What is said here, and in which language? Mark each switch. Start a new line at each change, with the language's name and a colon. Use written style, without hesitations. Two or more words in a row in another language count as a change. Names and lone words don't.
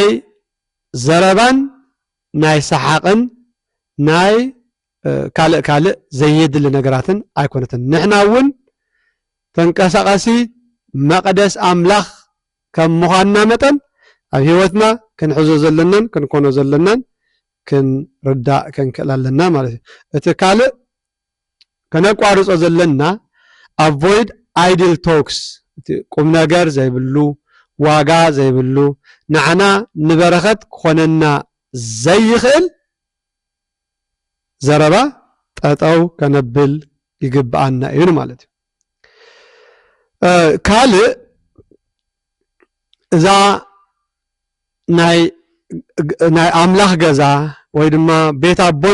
Tigrinya: ዘረባን ናይ ሰሓቕን ናይ ካልእ ዘየድሊ ነገራትን ኣይኮነትን ንሕና እውን ተንቀሳቐሲ መቅደስ ኣምላኽ ከም ምዃንና መጠን ኣብ ህይወትና ክንሕዞ ዘለናን ክንኮኖ ዘለናን ክንርዳእ ክንክእል ኣለና ማለት እዩ እቲ ካልእ ከነቋርፆ ዘለና
English: avoid idle talks
Tigrinya: ቁም ነገር ዘይብሉ ዋጋ ዘይብሉ ንዓና ንበረኸት ክኾነና ዘይኽእል ዘረባ ጠጠው ከነብል ይግባአና እዩ ማለት እዩ ካልእ እዛ ናይ ኣምላኽ ገዛ ወይ ድማ ቤት ኣቦይ